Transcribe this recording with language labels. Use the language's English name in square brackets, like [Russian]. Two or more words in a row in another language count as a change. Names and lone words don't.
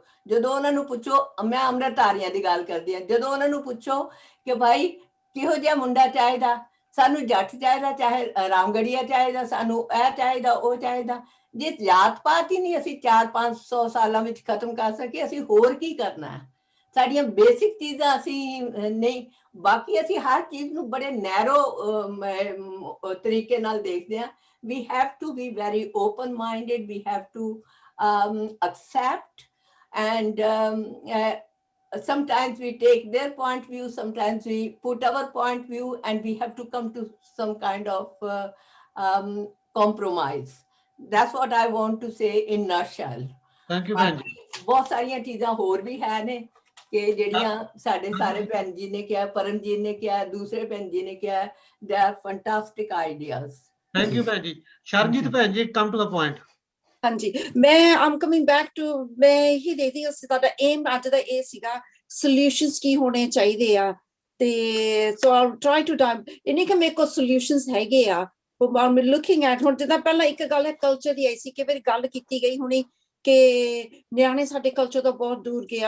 [Punjabi] ਜਦੋਂ ਉਹਨਾਂ ਨੂੰ ਪੁੱਛੋ, ਮੈਂ ਅੰਮ੍ਰਿਤਧਾਰੀਆਂ ਦੀ ਗੱਲ ਕਰਦੀ ਹਾਂ, ਜਦੋਂ ਉਹਨਾਂ ਨੂੰ ਪੁੱਛੋ ਕਿ ਭਾਈ ਕਿਹੋ ਜਿਹਾ ਮੁੰਡਾ ਚਾਹੀਦਾ, ਸਾਨੂੰ ਜੱਟ ਚਾਹੀਦਾ, ਚਾਹੇ ਰਾਮਗੜੀਆ ਚਾਹੀਦਾ, ਸਾਨੂੰ ਇਹ ਚਾਹੀਦਾ, ਉਹ ਚਾਹੀਦਾ। ਜੇ ਜਾਤ ਪਾਤ ਹੀ ਨਹੀਂ ਅਸੀਂ 400-500 ਸਾਲਾਂ ਵਿੱਚ ਖਤਮ ਕਰ ਸਕੇ, ਅਸੀਂ ਹੋਰ ਕੀ ਕਰਨਾ ਹੈ? ਸਾਡੀਆਂ ਬੇਸਿਕ ਚੀਜ਼ਾਂ ਅਸੀਂ ਨਹੀਂ, ਬਾਕੀ ਅਸੀਂ ਹਰ ਚੀਜ਼ ਨੂੰ ਬੜੇ ਨੈਰੋ ਤਰੀਕੇ ਨਾਲ ਦੇਖਦੇ ਹਾਂ। [English] We have to be very open-minded. We have to accept, and sometimes we take their point of view, sometimes we put our point of view, and we have to come to some kind of compromise. That's what I want to say in nutshell. Thank you, [Punjabi] ਭੈਣ ਜੀ। ਬਹੁਤ ਸਾਰੀਆਂ ਚੀਜ਼ਾਂ ਹੋਰ ਵੀ ਹੈ ਨੇ ਕਿ ਜਿਹੜੀਆਂ ਸਾਡੇ ਸਾਰੇ ਭੈਣ ਜੀ ਨੇ ਕਿਹਾ, ਪਰਮਜੀਤ ਨੇ ਕਿਹਾ, ਦੂਸਰੇ ਭੈਣ ਜੀ ਨੇ ਕਿਹਾ, [English] they are fantastic ideas. Thank you, [Punjabi] ਭੈਣ ਜੀ। ਸ਼ਰਨਜੀਤ ਭੈਣ ਜੀ, [English] come to the point. [Punjabi] ਹਾਂਜੀ, ਮੈਂ [English] am coming back to, [Punjabi] ਮੈਂ ਇਹੀ ਦੇਖਦੀ ਹਾਂ ਸਾਡਾ ਏਮ ਅੱਜ ਦਾ ਇਹ ਸੀਗਾ ਸੋਲਿਊਸ਼ਨਸ ਕੀ ਹੋਣੇ ਚਾਹੀਦੇ ਆ। ਤੇ [English] so I try to [Punjabi] ਇਹਨੇ ਕਿ ਮੇਰੇ ਕੋਲ ਸੋਲਿਊਸ਼ਨਸ ਹੈਗੇ ਆ। [English] am looking at, [Punjabi] ਹੁਣ ਜਿੱਦਾਂ ਪਹਿਲਾਂ ਇੱਕ ਗੱਲ ਹੈ ਕਲਚਰ ਦੀ ਆਈ ਸੀ, ਕਿ ਫਿਰ ਗੱਲ ਕੀਤੀ ਗਈ ਹੁਣੀ ਕਿ ਨਿਆਣੇ ਸਾਡੇ ਕਲਚਰ ਤੋਂ ਬਹੁਤ ਦੂਰ ਗਏ ਆ।